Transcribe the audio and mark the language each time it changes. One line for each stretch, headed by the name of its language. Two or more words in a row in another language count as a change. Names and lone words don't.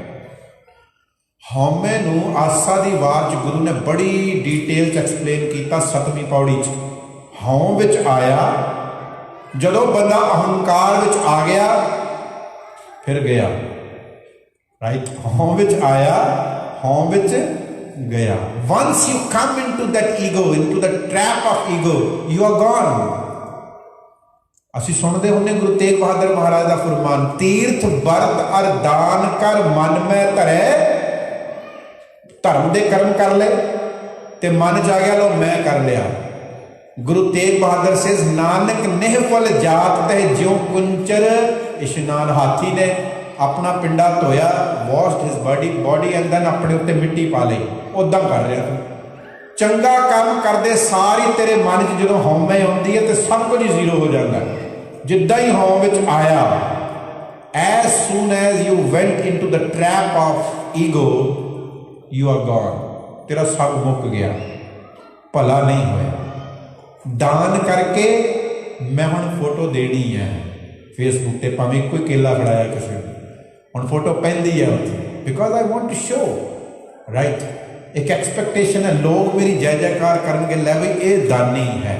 Punjabi: ਹਉਮੈ ਨੂੰ ਆਸਾ ਦੀ ਵਾਰ 'ਚ ਗੁਰੂ ਨੇ ਬੜੀ ਡੀਟੇਲ 'ਚ ਐਕਸਪਲੇਨ ਕੀਤਾ 7ਵੀਂ ਪੌੜੀ 'ਚ। ਹਉ ਵਿੱਚ ਆਇਆ, ਜਦੋਂ ਬੰਦਾ ਅਹੰਕਾਰ ਵਿੱਚ ਆ ਗਿਆ ਫਿਰ ਗਿਆ, ਰਾਈਟ? ਹਉ ਵਿੱਚ ਆਇਆ, ਹਉ ਵਿੱਚ ਗਿਆ।
English: once you come into that ego, into the trap of ego, you are gone।
Punjabi: ਅਸੀਂ ਸੁਣਦੇ ਹੁੰਦੇ ਗੁਰੂ ਤੇਗ ਬਹਾਦਰ ਮਹਾਰਾਜ ਦਾ ਫੁਰਮਾਨ, ਤੀਰਥ ਵਰਤ ਅਰ ਦਾਨ ਕਰ ਮਨ ਮੈਂ ਧਰੈ। ਧਰਮ ਦੇ ਕਰਮ ਕਰ ਲਏ ਤੇ ਮਨ 'ਚ ਆ ਗਿਆ ਲੋ ਮੈਂ ਕਰ ਲਿਆ। ਗੁਰੂ ਤੇਗ ਬਹਾਦਰ ਸੇਜ਼ ਨਾਨਕ ਨਿਹਫਲ ਜਾਤ ਤਹਿ ਜਿਉ ਕੁੰਚਰ ਇਸ਼ਨਾਨ। ਹਾਥੀ ਨੇ ਆਪਣਾ ਪਿੰਡਾ ਧੋਇਆ,
English: washed his body and then
Punjabi: ਆਪਣੇ ਉੱਤੇ ਮਿੱਟੀ ਪਾ ਲਈ। ਉੱਦਾਂ ਕਰ ਰਿਹਾ ਤੂੰ। ਚੰਗਾ ਕੰਮ ਕਰਦੇ ਸਾਰੀ ਤੇਰੇ ਮਨ 'ਚ ਜਦੋਂ ਹਉਮੈ ਆਉਂਦੀ ਹੈ ਤੇ ਸਭ ਕੁਝ ਜ਼ੀਰੋ ਹੋ ਜਾਂਦਾ। ਜਿੱਦਾਂ ਹੀ ਹਉ ਵਿੱਚ ਆਇਆ,
English: as soon as you went into the trap of ego, you are gone।
Punjabi: ਤੇਰਾ ਸਭ ਮੁੱਕ ਗਿਆ, ਭਲਾ ਨਹੀਂ ਹੋਇਆ। ਦਾਨ ਕਰਕੇ ਮੈਂ ਹੁਣ ਫੋਟੋ ਦੇਣੀ ਹੈ ਫੇਸਬੁੱਕ ਤੇ, ਭਾਵੇਂ ਕੋਈ ਕੇਲਾ ਫੜਾਇਆ ਕਿਸੇ ਨੂੰ, ਹੁਣ ਫੋਟੋ ਪੈਂਦੀ ਹੈ ਉੱਥੇ,
English: because I want to show,
Punjabi: ਰਾਈਟ? ਇੱਕ ਐਕਸਪੈਕਟੇਸ਼ਨ ਹੈ, ਲੋਕ ਮੇਰੀ ਜੈ ਜੈਕਾਰ ਕਰਨਗੇ, ਲੈ ਬਈ ਇਹ ਦਾਨੀ ਹੈ।